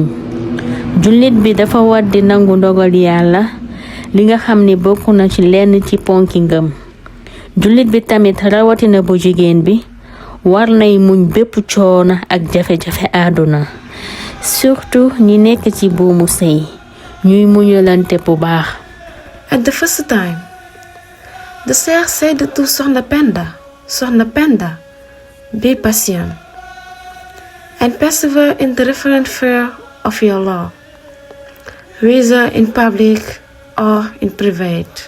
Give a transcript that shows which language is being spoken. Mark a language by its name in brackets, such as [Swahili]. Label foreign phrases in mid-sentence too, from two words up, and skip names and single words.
[Wolof] jullit bi dafa war di nangu ndogal yàlla li nga xam ni bokk na ci lenn ci ponki ngëm. jullit bi tamit rawatina bu jigéen bi war nay muñ bépp coono ak jafe-jafe àdduna surtout ñi nekk ci buumu sëy ñuy muñalante bu baax. [English] At the first time, the Sheikh said to Sokhna Penda, be patient and persevere in the reverent fear of your Lord, whether in public or in private.